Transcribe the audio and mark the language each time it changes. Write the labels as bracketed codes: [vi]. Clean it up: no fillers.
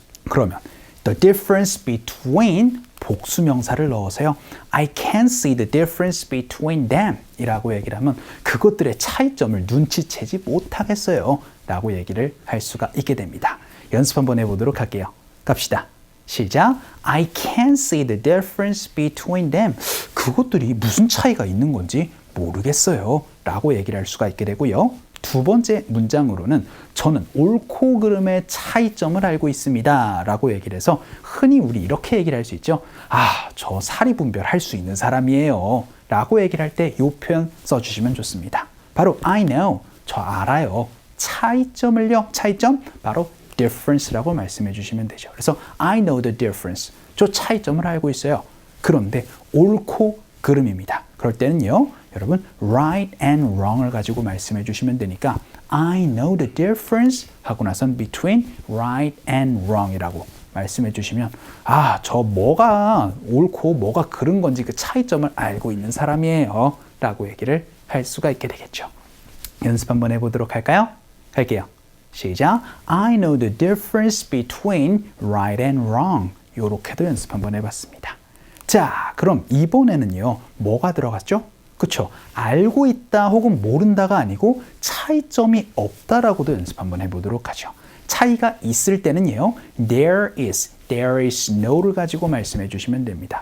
[ko] 그러면 [en] the difference between [ko] 복수명사를 넣으세요. [en] I can't see the difference between them [ko] 이라고 얘기를 하면 그것들의 차이점을 눈치채지 못하겠어요 라고 얘기를 할 수가 있게 됩니다. 연습 한번 해보도록 할게요. 갑시다. 시작. [en] I can't see the difference between them. [ko] 그것들이 무슨 차이가 있는 건지 모르겠어요 라고 얘기를 할 수가 있게 되고요. 두 번째 문장으로는 저는 옳고 그름의 차이점을 알고 있습니다 라고 얘기를 해서 흔히 우리 이렇게 얘기를 할 수 있죠. 아, 저 사리 분별할 수 있는 사람이에요 라고 얘기를 할 때 이 표현 써주시면 좋습니다. 바로 [en] I know, [ko] 저 알아요. 차이점을요, 차이점 바로 difference라고 말씀해 주시면 되죠. 그래서 [en] I know the difference, [ko] 저 차이점을 알고 있어요. 그런데 옳고 그름입니다. 그럴 때는요, 여러분 [en] right and wrong [ko] 을 가지고 말씀해 주시면 되니까 [en] I know the difference [ko] 하고 나선 [en] between right and wrong [ko] 이라고 말씀해 주시면 아, 저 뭐가 옳고 뭐가 그른 건지 그 차이점을 알고 있는 사람이에요 라고 얘기를 할 수가 있게 되겠죠. 연습 한번 해보도록 할까요? 할게요. 시작. [en] I know the difference between right and wrong. [ko] 이렇게도 연습 한번 해봤습니다. 자, 그럼 이번에는요, 뭐가 들어갔죠? 그쵸? 알고 있다 혹은 모른다가 아니고 차이점이 없다라고도 연습 한번 해보도록 하죠. 차이가 있을 때는요, [en] there is no [ko] 를 가지고 말씀해 주시면 됩니다.